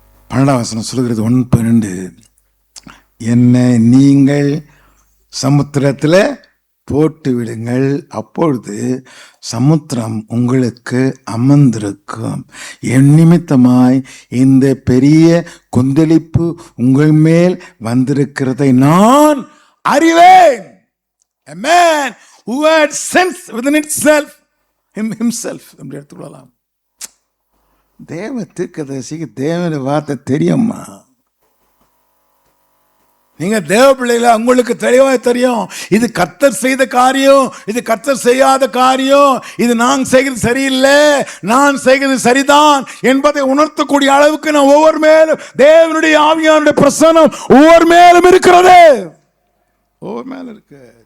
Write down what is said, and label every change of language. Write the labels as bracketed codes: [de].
[ta] 12ஆம் வசனம் சொல்கிறது 1:12, என்னை நீங்கள் சமுத்திரத்தில் போட்டு விடுங்கள், அப்பொழுது சமுத்திரம் உங்களுக்கு அமர்ந்திருக்கும். என் நிமித்தமாய் இந்த பெரிய கொந்தளிப்பு உங்கள் மேல் வந்திருக்கிறதை நான் அறிவேன். [en] A man who had sense within itself, himself [ta] அப்படி எடுத்துக்கொள்ளலாம். தேவ தீர்க்கதரிசிக்கு தேவனுடைய வார்த்தை தெரியுமா? நீங்க தேவ பிள்ளைகள, உங்களுக்கு தெளிவாக தெரியும். இது கர்த்தர் செய்த காரியம், இது கர்த்தர் செய்யாத காரியம், இது நான் செய்கிறது சரியில்லை, நான் செய்கிறது சரிதான் என்பதை உணர்த்தக்கூடிய அளவுக்கு நான் ஒவ்வொரு மேலும் தேவனுடைய ஆவியானுடைய பிரசன்னம் ஒவ்வொரு மேலும் இருக்கிறது. ஒவ்வொரு மேலும் இருக்கு.